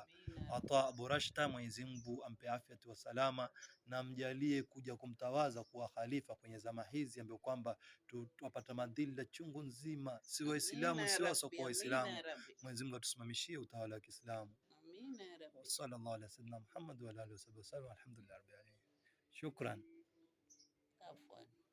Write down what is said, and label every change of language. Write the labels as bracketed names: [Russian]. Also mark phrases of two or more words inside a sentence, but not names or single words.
[Swahili] Ata Abu Rashta, Mwenyezi Mungu ampe afya wa salama na mjalie kuja kumtawaza kuwa khalifa kwenye zama hizi ambapo kwamba tupata madhila chungu nzima, si Waislamu si wasokuwa Waislamu. Mwenyezi Mungu atusimamishie utawala wa Kiislamu. [Arabic] آمين يا رب. صلى الله عليه وسلم محمد وآله وسلم. الحمد لله رب العالمين. شكرا. عفوا.